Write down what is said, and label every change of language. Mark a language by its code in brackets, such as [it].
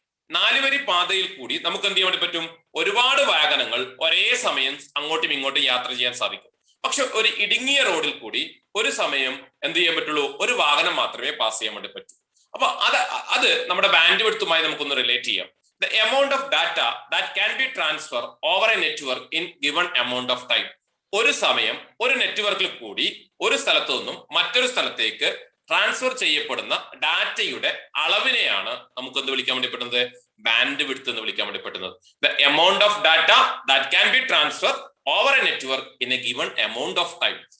[ml] 4 വരി പാതയിൽ കൂടി നമുക്ക് എന്ത് ചെയ്യാൻ വേണ്ടി പറ്റും? ഒരുപാട് വാഹനങ്ങൾ ഒരേ സമയം അങ്ങോട്ടും ഇങ്ങോട്ടും യാത്ര ചെയ്യാൻ സാധിക്കും. പക്ഷെ ഒരു ഇടുങ്ങിയ റോഡിൽ കൂടി ഒരു സമയം എന്ത് ചെയ്യാൻ പറ്റുള്ളൂ? ഒരു വാഹനം മാത്രമേ പാസ് ചെയ്യാൻ വേണ്ടി പറ്റൂ. അപ്പൊ അത് നമ്മുടെ ബാൻഡ് വിഡ്ത്തുമായി നമുക്കൊന്ന് റിലേറ്റ് ചെയ്യാം. [en] The amount of data that can be transferred over a network in given amount of time. [ml] ഒരു സമയം ഒരു നെറ്റ്വർക്കിൽ കൂടി ഒരു സ്ഥലത്തു നിന്നും മറ്റൊരു സ്ഥലത്തേക്ക് ട്രാൻസ്ഫർ ചെയ്യപ്പെടുന്ന ഡാറ്റയുടെ അളവിനെയാണ് നമുക്ക് എന്ത് വിളിക്കാൻ വേണ്ടി പറ്റുന്നത്? ബാൻഡ് വിഡ്ത്ത് എന്ന് വിളിക്കാൻ വേണ്ടി പറ്റുന്നത്. [en] The amount of data that can be transfer over a network in a given amount of time.